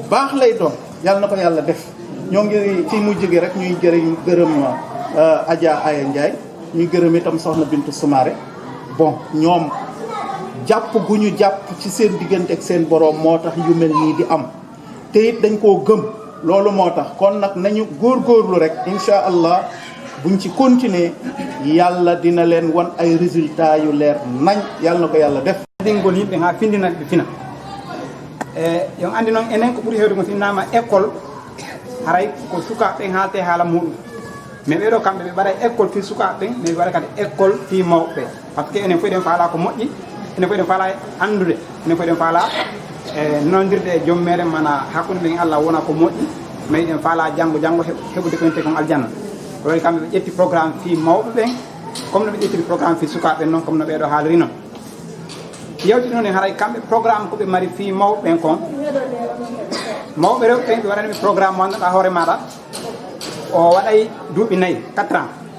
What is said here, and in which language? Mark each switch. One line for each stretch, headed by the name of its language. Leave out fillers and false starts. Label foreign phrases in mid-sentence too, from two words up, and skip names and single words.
Wolof: baax lay doon yàlla na ko yàlla def ñoo ngi ci mujj gi rek ñuy gërëm Adja Aya Ndiaye ñuy gërëm itam soxna Bintu Soumaré bon ñoom jàpp gu ñu jàpp ci seen diggante ak seen boroom moo tax yu mel nii di am te it dañ koo gëm loolu moo tax kon nag nañu góorgóorlu rek
Arabic: إن شاء الله
Wolof: buñ ci continuer yàlla dina leen wan ay résultats yu leer nañ yàlla na ko yàlla def
Fula: ɗingol yimɓe ha findinaɓe fina yon andi noon enen ko ɓuuri hewde ko sinnama école haray ko sukaɓe haalte haala muɗum mais ɓeɗo kamɓe ɓe mbaɗa école fi sukaɓe mais ɓe waɗa kadi école fi mawɓe
French: par ce que
Fula: enen fof eɗen faala ko moƴƴi enen fof eɗen faala andude enen fof eɗen faala nondirde e joom meɗen mana hakkude ɓen Allah wona ko moƴƴi mais eɗen faala janggo heɓude ko wiyete kon aljanna ko waɗi kamɓe ɓe ƴetti programme fi mawɓe ɓen comme no ɓe ƴettiri programme fi sukaɓe ɓen noon comme no ɓeɗo haaliri noon yewti noon e haray kamɓe programme koɓe mari fi mawɓe ɓen kon mawɓe rewɓe ɓen ɓe waɗaniɓe programme mo annduɗa hoore maɗa o waɗay duuɓi 4 ans